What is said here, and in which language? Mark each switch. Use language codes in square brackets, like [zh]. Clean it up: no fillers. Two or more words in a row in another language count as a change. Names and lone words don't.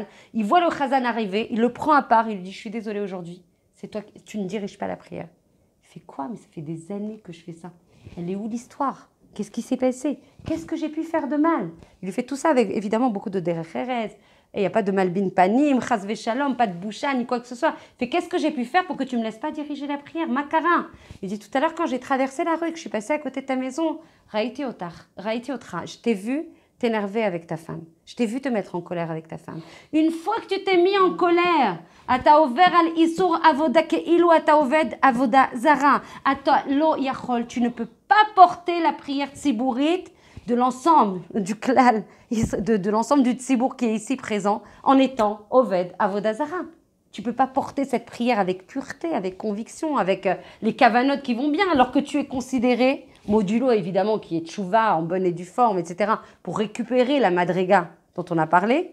[fr] Il voit le chazan arriver, il le prend à part, il lui dit « Je suis désolé aujourd'hui, c'est toi, tu ne diriges pas la prière. » Il fait quoi? Mais ça fait des années que je fais ça. Elle est où l'histoire? Qu'est-ce qui s'est passé? Qu'est-ce que j'ai pu faire de mal? Il lui fait tout ça avec évidemment beaucoup de [he] דרך ארץ. [fr] Et il n'y a pas de [he] מלבין פנים, חס ושלום, [fr] pas de boucha, ni quoi que ce soit. Il fait qu'est-ce que j'ai pu faire pour que tu ne me laisses pas diriger la prière? Makara. Il dit tout à l'heure quand j'ai traversé la rue, que je suis passée à côté de ta maison, [he] ראיתי אותך, [fr] je t'ai vu t'énerver avec ta femme. Je t'ai vu te mettre en colère avec ta femme. Une fois que tu t'es mis en colère, [he] אתה עובר על איסור עבודה כאילו אתה עובד עבודה זרה, אתה לא יכול, [fr] tu ne peux pas porter la prière tsibourite de l'ensemble du klal, de l'ensemble du tsibour qui est ici présent, en étant [he] עובד עבודה זרה. [fr] Tu ne peux pas porter cette prière avec pureté, avec conviction, avec les kavanotes qui vont bien, alors que tu es considéré, modulo évidemment, qui est tchouva, en bonne et due forme, etc., pour récupérer la madriga dont on a parlé.